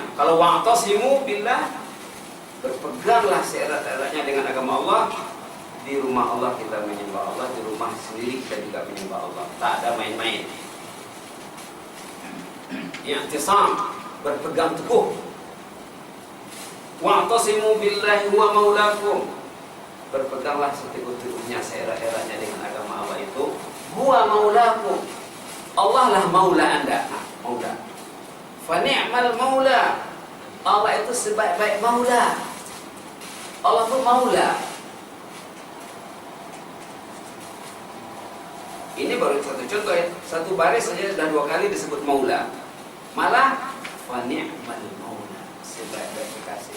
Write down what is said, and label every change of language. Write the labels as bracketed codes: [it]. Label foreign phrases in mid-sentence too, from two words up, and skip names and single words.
[id] Kalau [ar] wa'tasimu billah, [id] berpeganglah seerat-eratnya dengan agama Allah. Di rumah Allah kita menyembah Allah, di rumah sendiri kita juga menyembah Allah. Tak ada main-main. I'tisam, berpegang teguh. [ar] Wa'tasimu billahi wa maulakum. [id] Berpeganglah seteguh-teguhnya seerat-eratnya dengan agama Allah itu. [ar] Huwa maulakum. [id] Allah lah maula anda. Maula. [ar] Fa ni'mal maula. [id] Allah itu sebaik-baik maula. Allah itu maula. Ini baru satu contoh ya. Satu baris saja sudah 2 kali disebut maula. Malah [ar] fa ni'mal maula, [id] sebaik-baik kekasih.